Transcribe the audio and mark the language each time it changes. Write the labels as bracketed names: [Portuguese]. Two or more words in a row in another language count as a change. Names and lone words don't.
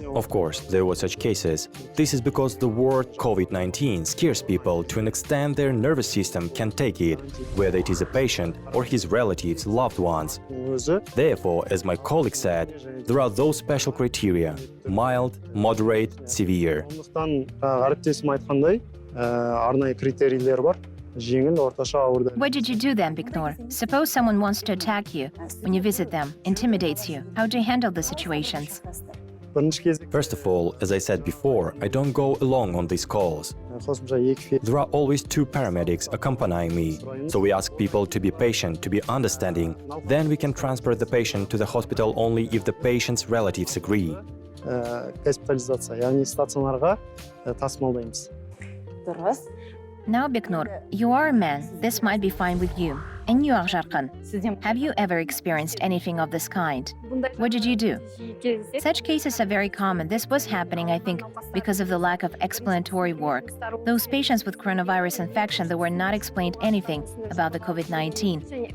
[English] Of course, there were such cases. This is because the word COVID-19 scares people to an extent their nervous system can take it, whether it is a patient or his relatives, loved ones. Therefore, as my colleague said, there are those special criteria: mild, moderate, severe. [Kazakh] Сондықтан әріптесім айтқандай, арнайы критерийлер бар. Жеңіл, орташа, ауыр. [English] What did you do then, Biknur? Suppose someone wants to attack you when you visit them, intimidates you. How do you handle the situations? [Kazakh] Бірінші кезек [English] First of all, as I said before, I don't go along on these calls. [Kazakh] қосымша екі [English] There are always two paramedics accompanying me. So we ask people to be patient, to be understanding. Then we can transfer the patient to the hospital only if the patient's relatives agree. [Kazakh] госпитализация, яғни стационарға тасымалдаймыз. [English] Now, Biknur, you are a man. This might be fine with you. And you, Akjarkan, have you ever experienced anything of this kind? What did you do? Such cases are very common. This was happening, I think, because of the lack of explanatory work. Those patients with coronavirus infection that were not explained anything about the COVID-19.